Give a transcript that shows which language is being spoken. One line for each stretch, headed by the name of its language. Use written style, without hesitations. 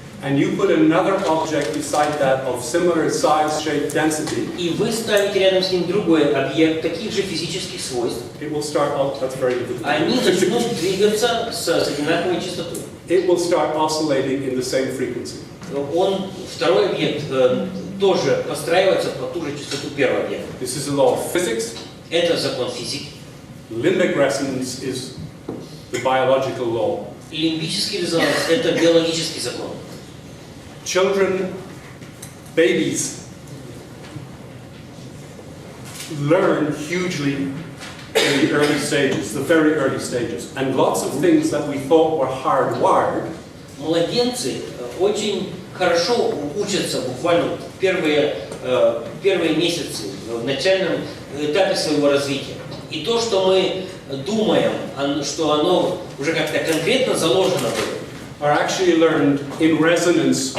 English: And you put another object beside that of similar size, shape, density.
Russian: И вы ставите рядом с ним другой объект таких же физических свойств.
English: It will start. That's very difficult.
Russian: Они начнут двигаться с одинаковой частотой.
English: It will start oscillating in the same frequency.
Russian: Второй объект тоже подстраивается под ту же частоту первого объекта.
English: This is a law of physics.
Russian: Это закон физики.
English: Limbic resonance is the biological law.
Russian: Лимбический резонанс – это биологический закон.
English: Children, babies, learn hugely in the early stages, the very early stages, and lots of things that we thought were hardwired.
Russian: Младенцы очень хорошо учатся буквально первые месяцы в начальном этапе своего развития. И то, что мы думаем, что оно уже как-то конкретно заложено было,
English: are actually learned in resonance.